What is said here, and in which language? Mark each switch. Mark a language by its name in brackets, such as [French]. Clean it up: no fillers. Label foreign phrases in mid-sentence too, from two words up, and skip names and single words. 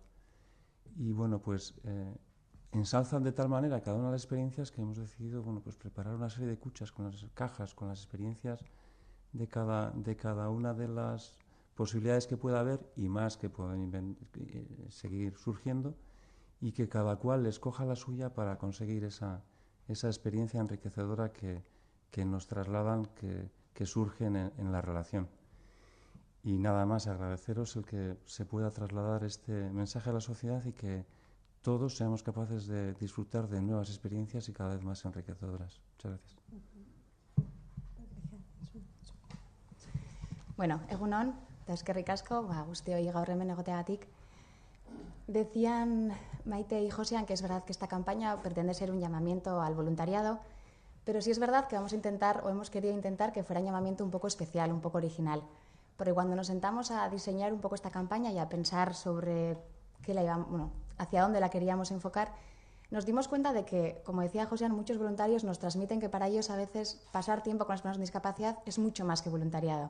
[Spanish] Y bueno, pues ensalzan de tal manera cada una de las experiencias que hemos decidido, bueno, pues preparar una serie de cuchas con las cajas, con las experiencias de cada una de las posibilidades que pueda haber y más que pueden seguir surgiendo, y que cada cual escoja la suya para conseguir esa experiencia enriquecedora que nos trasladan, que surgen en la relación. Y nada más, agradeceros el que se pueda trasladar este mensaje a la sociedad y que todos seamos capaces de disfrutar de nuevas experiencias y cada vez más enriquecedoras. Muchas gracias. [Basque] Bueno, egun on, eta eskerrik asko, guztioi gaur hemen egoteagatik. [Spanish] Decían Maite y Josian que es verdad que esta campaña pretende ser un llamamiento al voluntariado, pero sí es verdad que vamos a intentar, o hemos querido intentar, que fuera un llamamiento un poco especial, un poco original. Porque cuando nos sentamos a diseñar un poco esta campaña y a pensar sobre hacia dónde la queríamos enfocar, nos dimos cuenta de que, como decía Josian, muchos voluntarios nos transmiten que para ellos a veces pasar tiempo con las personas con discapacidad es mucho más que voluntariado.